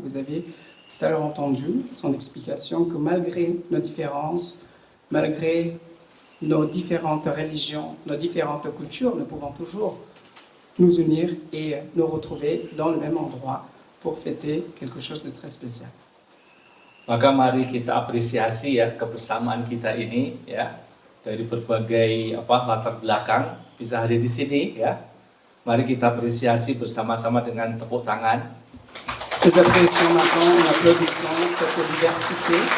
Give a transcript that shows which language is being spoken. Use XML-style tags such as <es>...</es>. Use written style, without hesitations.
<fr>Vous avez tout à l'heure entendu son explication que malgré nos différences, malgré nos différentes religions, nos différentes cultures, nous pouvons toujours nous unir et nous retrouver dans le même endroit pour fêter quelque chose de très spécial.</fr> <id>Maka mari kita apresiasi ya kebersamaan kita ini ya, dari berbagai latar belakang bisa hadir di sini ya. Mari kita apresiasi bersama-sama dengan tepuk tangan.</id> <fr>Nous apprécions maintenant, nous applaudissons cette diversité.</fr>